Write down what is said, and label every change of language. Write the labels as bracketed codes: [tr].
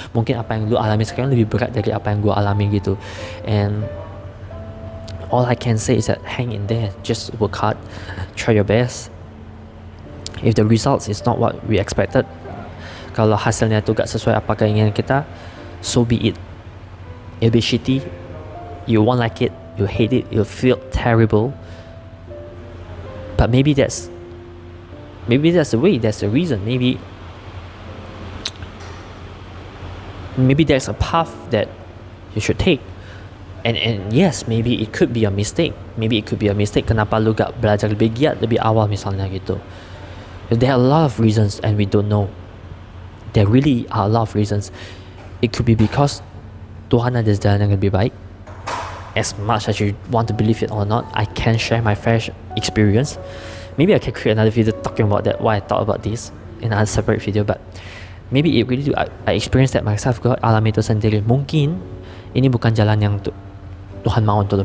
[id] Mungkin apa yang lu alami sekarang lebih berat dari apa yang gue alami gitu. [en] And all I can say is that hang in there, just work hard, try your best. If the results is not what we expected, [id] kalau hasilnya tu gak sesuai apa keinginan kita, [en] so be it. It'll be shitty, you won't like it, you hate it, you'll feel terrible. But maybe that's the way, that's the reason. Maybe there's a path that you should take. And yes, maybe it could be a mistake. [id] Kenapa lu gak belajar lebih giat, lebih awal misalnya gitu. [en] There are a lot of reasons and we don't know. There really are a lot of reasons. It could be because [id] Tuhan ada jalan yang lebih baik. [en] As much as you want to believe it or not, I can share my fresh experience. Maybe I can create another video talking about that, why I thought about this in a separate video. But maybe it really do. I experienced that myself. [id] Gue alami itu sendiri. Mungkin ini bukan jalan yang Tuhan mau untuk lo.